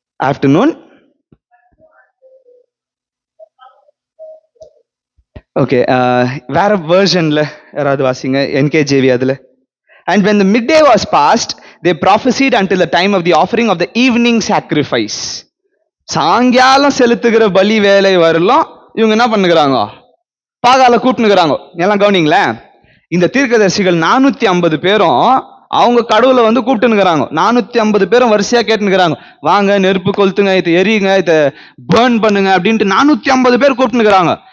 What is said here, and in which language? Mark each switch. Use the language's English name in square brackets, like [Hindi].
[English] Afternoon. [Tamil] Okay, வேற வெர்ஷன்ல யாராவது வாசிங்க, NKJV அதுல. [English] And when the midday was past, they prophesied until the time of the offering of the evening sacrifice. [Tamil] சாயங்காலம் செலுத்துகிற பலி வேலை வரலும் இவங்க என்ன பண்ணுகிறாங்க, பாகால கூப்பிட்டுக்கிறாங்க. எல்லாம் கவனிங்களேன், இந்த தீர்க்கதரிசிகள் 450 பேரும் அவங்க கடவுளை வந்து கூப்பிட்டுக்கிறாங்க. 450 பேரும் வரிசையா கேட்டுக்கிறாங்க, வாங்க நெருப்பு கொளுத்துங்க, இதை எரியுங்க, இதை பேர்ன் பண்ணுங்க அப்படின்ட்டு 450 பேர் கூப்பிட்டுக்கிறாங்க.